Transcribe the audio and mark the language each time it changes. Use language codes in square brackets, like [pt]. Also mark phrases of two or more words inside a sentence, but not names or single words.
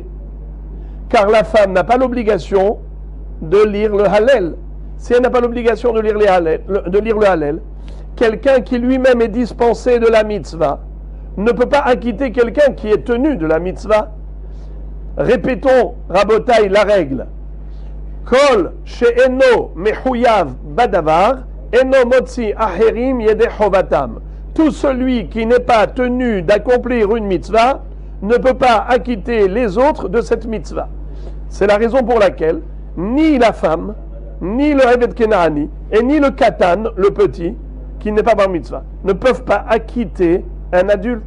[fr] Car la femme n'a pas l'obligation de lire le Hallel. si elle n'a pas l'obligation de lire le Hallel, quelqu'un qui lui-même est dispensé de la mitzvah ne peut pas acquitter quelqu'un qui est tenu de la mitzvah. Répétons, Rabotai, la règle. [he] כל שאינו מחויב בדבר, אינו מוציא אחרים ידי חובתם. [fr] Tout celui qui n'est pas tenu d'accomplir une mitzvah ne peut pas acquitter les autres de cette mitzvah. C'est la raison pour laquelle ni la femme, ni le [he] עבד כנעני, [fr] et ni le Katan, le petit, qui n'est pas [he] בר מצווה, [fr] ne peuvent pas acquitter un adulte.